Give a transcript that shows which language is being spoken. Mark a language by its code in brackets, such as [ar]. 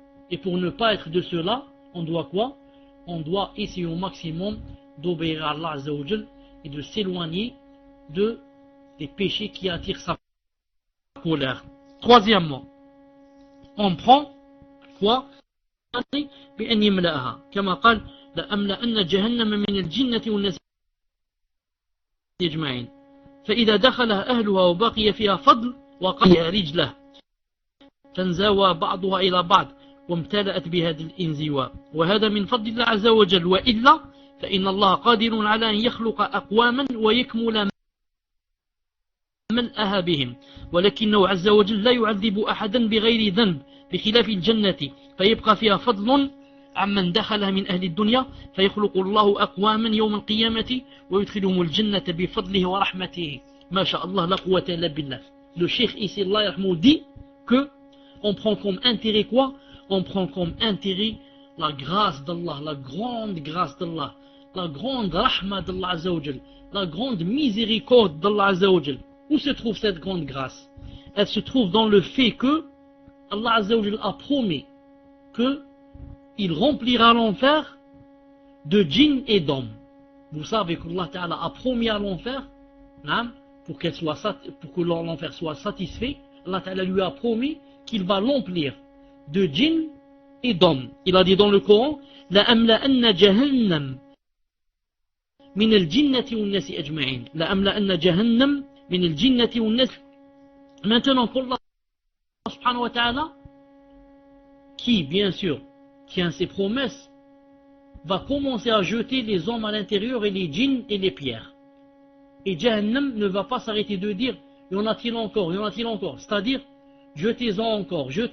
[fr] Et pour ne pas être de cela, on doit quoi? On doit essayer au maximum d'obéir à Allah Azza wa Jal et de s'éloigner des péchés qui attirent sa colère. Troisièmement, on prend quoi? [ar] بأن يملأها كما قال لأملأن جهنم من الجنة والناس أجمعين فإذا دخلها أهلها وبقي فيها فضل وقي رجله فانزوى بعضها إلى بعض وامتلأت بهذا الانزواء وهذا من فضل الله عز وجل وإلا فإن الله قادر على أن يخلق أقواما ويكمل ملأها بهم ولكنه عز وجل لا يعذب أحدا بغير ذنب بخلاف الجنة فيبقى فيها فضل عمن دخلها من أهل الدنيا فيخلق الله أقواما يوم القيامة ويدخلهم الجنة بفضله ورحمته ما شاء الله لا قوة إلا بالله. [fr] Le cheikh ici, Allah yarhamou, dit que on prend comme intérêt quoi? On prend comme intérêt la grâce d'Allah, la grande grâce d'Allah, la grande rahma d'Allah Azza wa Jal, la grande miséricorde d'Allah Azza wa Jal. Où se trouve cette grande grâce? Elle se trouve dans le fait que Allah Azza wa Jal a promis qu'il remplira l'enfer de djinns et d'hommes. Vous savez qu'Allah Ta'ala a promis à l'enfer, pour que l'enfer soit satisfait, Allah Ta'ala lui a promis qu'il va l'emplir de djinns et d'hommes. Il a dit dans le Coran [ar] لَأَمْلَأَنَّ جَهَنَّمْ مِنَ الْجِنَّةِ وَالنَّاسِ [fr] أَجْمَعِينَ لَأَمْلَأَنَّ جَهَنَّمْ مِنَ الْجِنَّةِ وَالنَّاسِ. Maintenant qu'Allah subhanahu wa ta'ala, qui bien sûr tient ses promesses, va commencer à jeter les hommes à l'intérieur et les djinns et les pierres. Et Jahannam ne va pas s'arrêter de dire y en a-t-il encore, c'est-à-dire jetez-en encore.